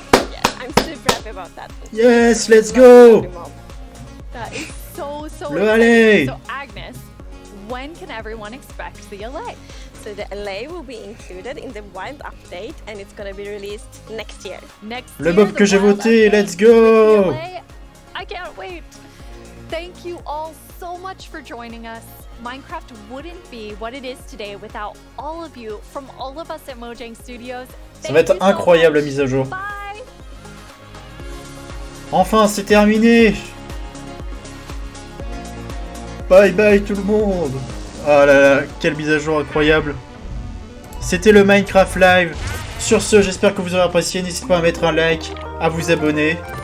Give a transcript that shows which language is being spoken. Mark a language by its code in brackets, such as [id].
[en] Yes, I'm super happy about that. Yes, let's go! That is so [fr] Le [en] exciting. ALLAY. So Agnes, when can everyone expect the ALLAY? So the ALLAY will be included in the Wild update, and it's gonna be released next year. [fr] Le mob que j'ai voté, [en] let's go! I can't wait. Thank you all so much for joining us. Minecraft wouldn't be what it is today without all of you from all of us at Mojang Studios. [fr] Ça va être incroyable la mise à jour. [en] Bye. [fr] Enfin, c'est terminé. Bye bye tout le monde. Ah là là, quelle mise à jour incroyable. C'était le Minecraft Live. Sur ce, j'espère que vous aurez apprécié. N'hésitez pas à mettre un like, à vous abonner.